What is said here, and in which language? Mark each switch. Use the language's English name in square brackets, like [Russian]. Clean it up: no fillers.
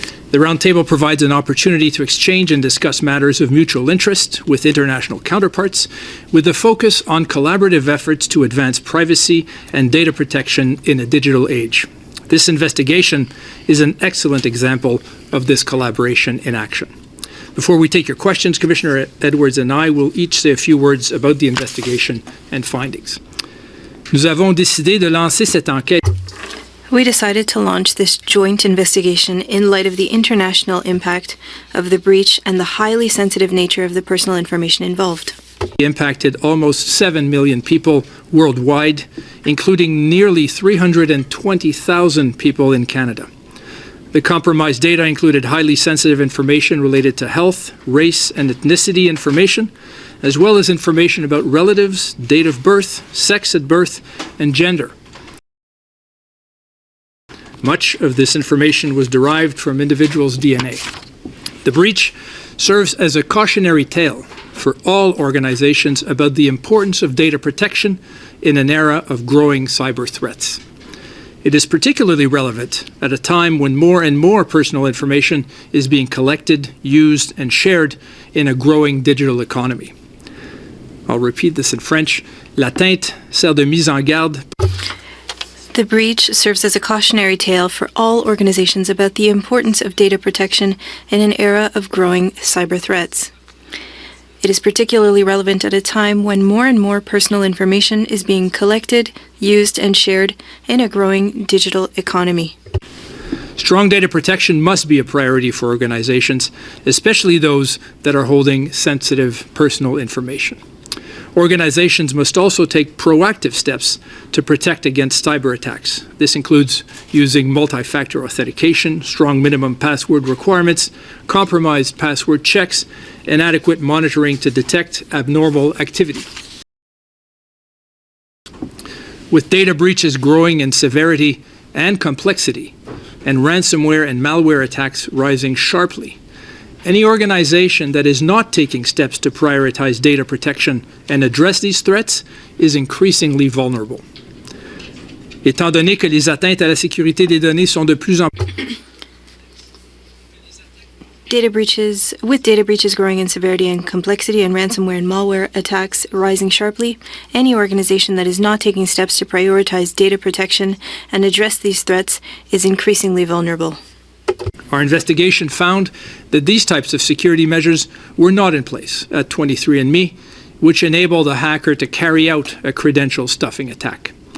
[English] The Roundtable provides an opportunity to exchange and discuss matters of mutual interest with international counterparts, with a focus on collaborative efforts to advance privacy and data protection in a digital age. This investigation is an excellent example of this collaboration in action. Before we take your questions, Commissioner Edwards and I will each say a few words about the investigation and findings. [French] Nous avons décidé de lancer cette enquête. [English] We decided to launch this joint investigation in light of the international impact of the breach and the highly sensitive nature of the personal information involved. It impacted almost 7 million people worldwide, including nearly 320,000 people in Canada. The compromised data included highly sensitive information related to health, race, and ethnicity information, as well as information about relatives, date of birth, sex at birth, and gender. Much of this information was derived from individuals' DNA. The breach serves as a cautionary tale for all organizations about the importance of data protection in an era of growing cyber threats. It is particularly relevant at a time when more and more personal information is being collected, used, and shared in a growing digital economy. I'll repeat this in French. [French] L'atteinte sert de mise en garde. [English] The breach serves as a cautionary tale for all organizations about the importance of data protection in an era of growing cyber threats. It is particularly relevant at a time when more and more personal information is being collected, used, and shared in a growing digital economy. Strong data protection must be a priority for organizations, especially those that are holding sensitive personal information. Organizations must also take proactive steps to protect against cyber attacks. This includes using multi-factor authentication, strong minimum password requirements, compromised password checks, and adequate monitoring to detect abnormal activity. With data breaches growing in severity and complexity, and ransomware and malware attacks rising sharply, any organization that is not taking steps to prioritize data protection and address these threats is increasingly vulnerable. [French] Étant donné que les atteintes à la sécurité des données sont de plus en plus [English] With data breaches growing in severity and complexity and ransomware and malware attacks rising sharply, any organization that is not taking steps to prioritize data protection and address these threats is increasingly vulnerable. Our investigation found that these types of security measures were not in place at 23andMe, which enabled a hacker to carry out a credential stuffing attack.